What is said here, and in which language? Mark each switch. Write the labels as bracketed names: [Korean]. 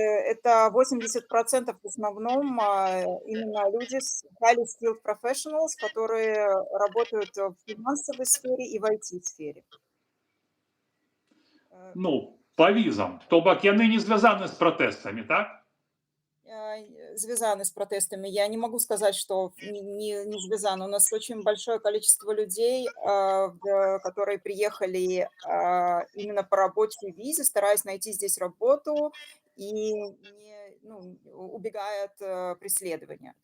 [Russian] Это 80% в основном именно люди с [English] highly skilled professionals, [Russian] которые работают в финансовой сфере и в IT-сфере. [Ukrainian] Ну, по візам. Тобто яны не зв'язані з протестами, так? [Russian] Связаны с протестами. Я не могу сказать, что не связаны. У нас очень большое количество людей, которые приехали именно по рабочей визе, стараясь найти здесь работу и не, ну, убегая от преследования.